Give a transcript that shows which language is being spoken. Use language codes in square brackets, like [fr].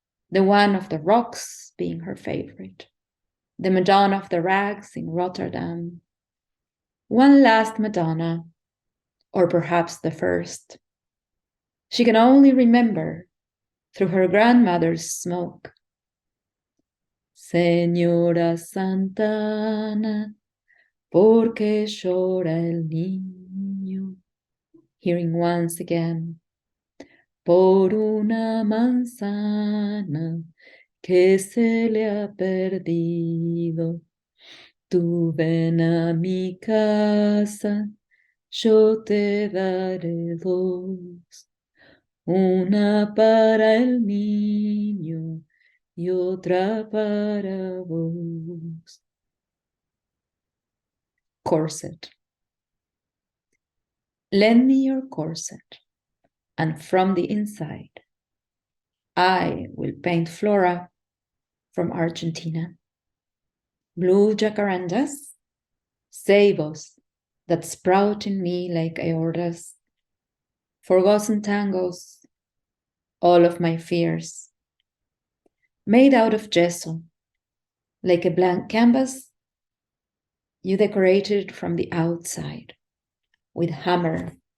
[en] The one of the rocks being her favorite, the Madonna of the rags in Rotterdam. One last Madonna, or perhaps the first. She can only remember through her grandmother's smoke. [es] Señora Santana, ¿por qué llora el niño? [en] Hearing once again, [es] por una manzana que se le ha perdido. Tú ven a mi casa, yo te daré dos. Una para el niño y otra para vos. [en] Corset. Lend me your corset, and from the inside, I will paint Flora from Argentina. Blue jacarandas, cebos that sprout in me like aortas, forgotten tangos, all of my fears, made out of gesso, like a blank canvas, you decorated from the outside with hammer,